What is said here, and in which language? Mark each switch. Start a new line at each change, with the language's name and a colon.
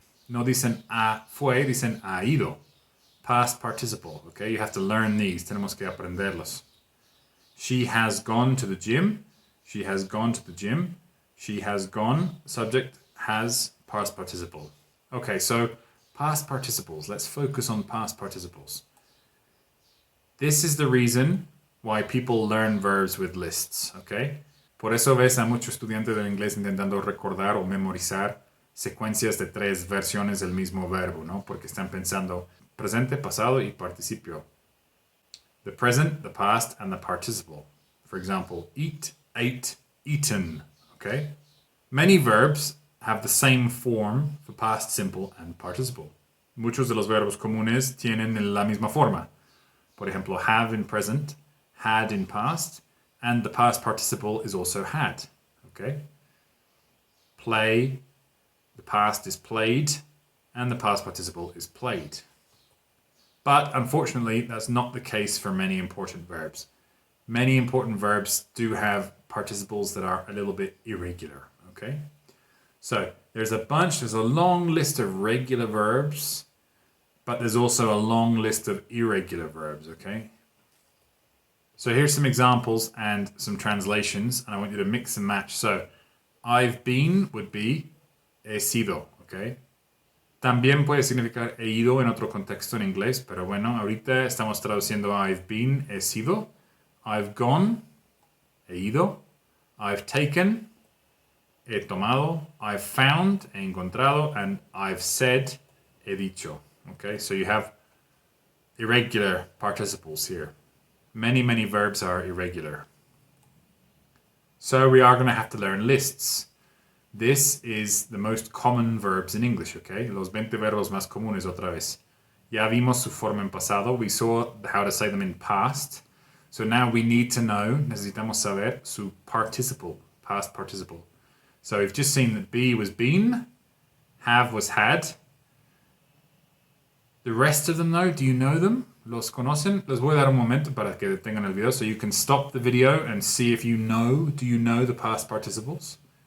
Spanish: No dicen fue, dicen ha ido.
English: Past participle, okay? You have to learn these.
Spanish: Tenemos que aprenderlos.
English: She has gone to the gym. She has gone to the gym. She has gone, subject, has, past participle. Okay, so past participles. Let's focus on past participles. This is the reason why people learn verbs with lists, okay?
Spanish: Por eso ves a muchos estudiantes del inglés intentando recordar o memorizar secuencias de 3 versiones del mismo verbo, ¿no? Porque están pensando presente, pasado y participio.
English: The present, the past, and the participle. For example, eat, ate, eaten, okay? Many verbs have the same form for past simple and participle.
Spanish: Muchos de los verbos comunes tienen la misma forma. Por ejemplo,
English: have in present, had in past, and the past participle is also had, okay? Play, the past is played, and the past participle is played. But unfortunately, that's not the case for many important verbs. Many important verbs do have participles that are a little bit irregular, okay? So there's a long list of regular verbs, but there's also a long list of irregular verbs, okay? So here's some examples and some translations, and I want you to mix and match. So I've been would be
Spanish: he sido,
English: okay?
Spanish: También puede significar he ido en otro contexto en inglés, pero bueno, ahorita estamos traduciendo I've been, he sido.
English: I've gone,
Spanish: he ido.
English: I've taken,
Spanish: he tomado.
English: I've found,
Spanish: he encontrado.
English: And I've said,
Spanish: he dicho.
English: Okay, so you have irregular participles here. Many verbs are irregular. So we are going to have to learn lists. This is the most common verbs in English, okay?
Spanish: Los 20 verbos más comunes otra vez. Ya vimos su forma en pasado.
English: We saw how to say them in past. So now we need to know,
Spanish: necesitamos saber su
English: participle, past participle. So we've just seen that be was been, have was had. The rest of them though, do you know them?
Spanish: ¿Los conocen? Les voy a dar un momento para que detengan el video
English: so you can stop the video and see if you know, do you know the past participles?